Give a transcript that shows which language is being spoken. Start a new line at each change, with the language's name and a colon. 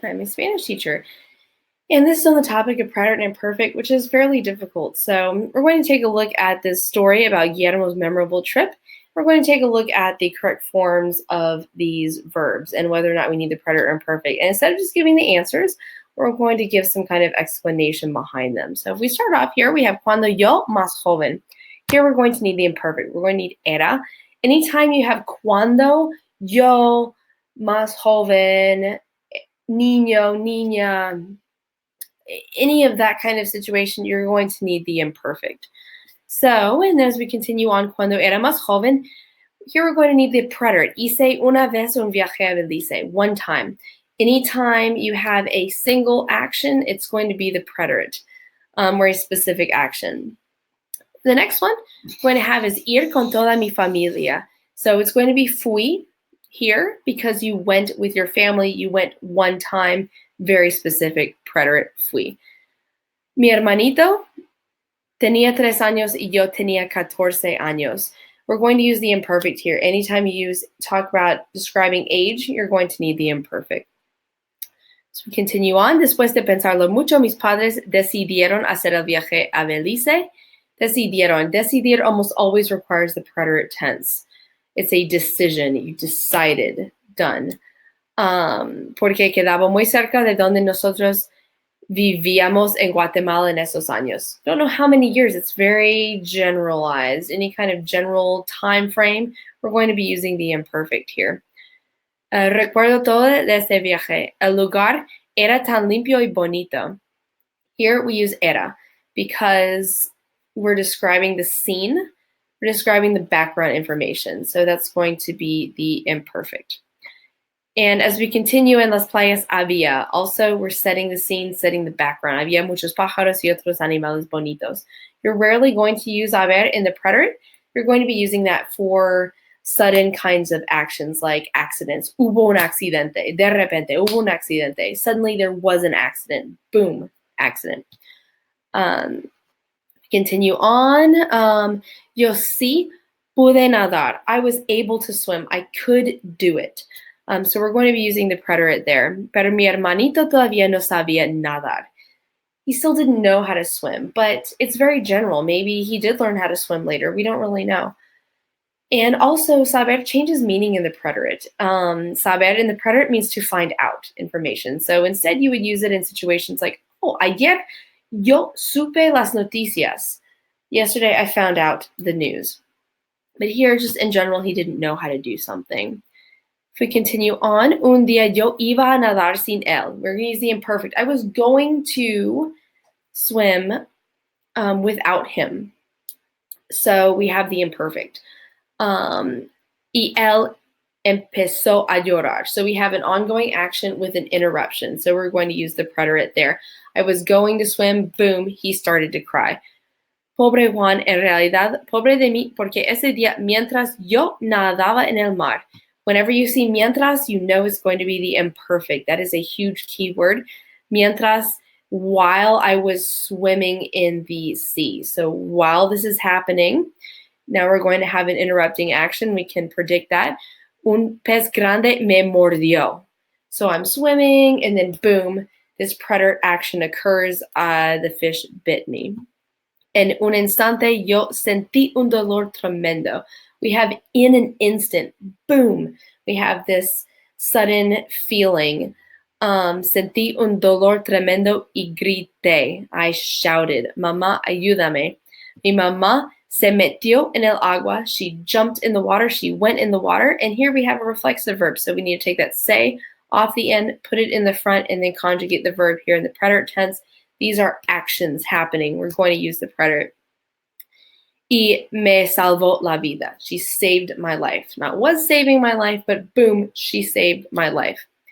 English: I'm a Spanish teacher. And this is on the topic of preterite and imperfect, which is fairly difficult. So we're going to take a look at this story about Guillermo's memorable trip. We're going to take a look at the correct forms of these verbs and whether or not we need the preterite or imperfect. And instead of just giving the answers, we're going to give some kind of explanation behind them. So if we start off here, we have
Spanish: cuando yo más joven.
English: Here we're going to need the imperfect. We're going to need era. Anytime you have
Spanish: cuando, yo, más joven, niño, niña,
English: any of that kind of situation, you're going to need the imperfect. So, and as we continue on,
Spanish: cuando era más joven,
English: here we're going to need the preterite.
Spanish: Hice una vez un viaje a Belice,
English: one time. Anytime you have a single action, it's going to be the preterite, or a specific action. The next one we're going to have is
Spanish: ir con toda mi familia.
English: So it's going to be fui here because you went with your family. You went one time, very specific preterite fui.
Spanish: Mi hermanito tenía 3 años y yo tenía 14 años.
English: We're going to use the imperfect here. Anytime you talk about describing age, you're going to need the imperfect. So we continue on.
Spanish: Después de pensarlo mucho, mis padres decidieron hacer el viaje a Belice.
English: Decidieron. Decidir almost always requires the preterite tense. It's a decision. You decided. Done.
Spanish: Porque quedaba muy cerca de donde nosotros vivíamos en Guatemala en esos años.
English: Don't know how many years. It's very generalized. Any kind of general time frame, we're going to be using the imperfect here.
Spanish: Recuerdo todo de ese viaje. El lugar era tan limpio y bonito.
English: Here we use era because we're describing the scene, we're describing the background information. So that's going to be the imperfect. And as we continue in
Spanish: las playas había,
English: also we're setting the scene, setting the background.
Spanish: Había muchos pájaros y otros animales bonitos.
English: You're rarely going to use haber in the preterite. You're going to be using that for sudden kinds of actions like accidents.
Spanish: Hubo un accidente. De repente, hubo un accidente.
English: Suddenly there was an accident. Boom, accident. Continue on.
Spanish: Yo sí pude nadar.
English: I was able to swim. I could do it. So we're going to be using the preterite there.
Spanish: Pero mi hermanito todavía no sabía nadar.
English: He still didn't know how to swim, but it's very general. Maybe he did learn how to swim later. We don't really know. And also, saber changes meaning in the preterite. Saber in the preterite means to find out information. So instead, you would use it in situations like, oh,
Spanish: ayer yo supe las noticias.
English: Yesterday, I found out the news. But here, just in general, he didn't know how to do something. If we continue on,
Spanish: un día yo iba a nadar sin él.
English: We're going to use the imperfect. I was going to swim without him. So we have the imperfect.
Spanish: Y él empezó a llorar.
English: So we have an ongoing action with an interruption. So we're going to use the preterite there. I was going to swim, boom, he started to cry.
Spanish: Pobre Juan, en realidad, pobre de mí, porque ese día, mientras yo nadaba en el mar.
English: Whenever you see mientras, you know it's going to be the imperfect. That is a huge keyword. Mientras, while I was swimming in the sea. So while this is happening, now we're going to have an interrupting action. We can predict that.
Spanish: Un pez grande me mordió.
English: So I'm swimming, and then boom, this preterite action occurs. The fish bit me.
Spanish: En un instante yo sentí un dolor tremendo.
English: We have in an instant, boom, we have this sudden feeling.
Spanish: Sentí un dolor tremendo y grité.
English: I shouted,
Spanish: mamá, ayúdame. Mi mamá se metió en el agua.
English: She jumped in the water. She went in the water. And here we have a reflexive verb. So we need to take that se off the end, put it in the front, and then conjugate the verb here in the preterite tense. These are actions happening. We're going to use the preterite.
Spanish: Y me salvó la vida.
English: She saved my life. Not was saving my life, but boom, she saved my life.